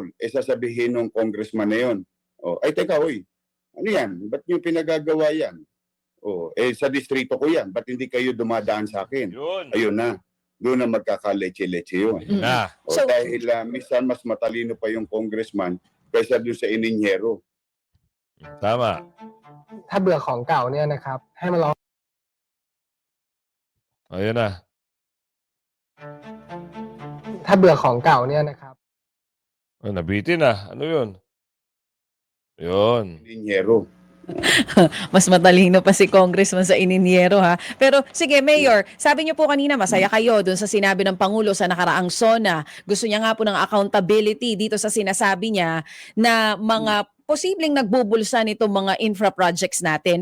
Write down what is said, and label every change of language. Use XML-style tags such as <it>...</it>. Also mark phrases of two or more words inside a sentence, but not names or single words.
<tl>Sasabihin ng congressman na yun, ay teka, ano yan? Ba't nyo pinagagawa yan? Sa distrito ko yan. Ba't hindi kayo dumadaan sa akin? Ayun na. doon na magkakaleche-leche yun. Mm. Na. O, So- dahil minsan mas matalino pa yung congressman kaysa doon sa ininyero. Tama.</tl> <th>ถ้าเบื่อของเก่าเนี่ยนะครับให้มาลอง</th> <tl>Ayan na.</tl> <th>ถ้าเบื่อของเก่าเนี่ยนะครับ</th> <tl>Ay, nabitin na. Ano yun? Yun. Ininyero. Mas matalino pa si Congressman sa ininyero ha. Pero sige, Mayor, sabi niyo po kanina masaya kayo dun sa sinabi ng Pangulo sa nakaraang SONA. Gusto niya nga po ng accountability dito sa sinasabi niya na mga posibleng nagbubulsa nitong mga</tl> <en>infra projects</en> <tl>natin.</tl>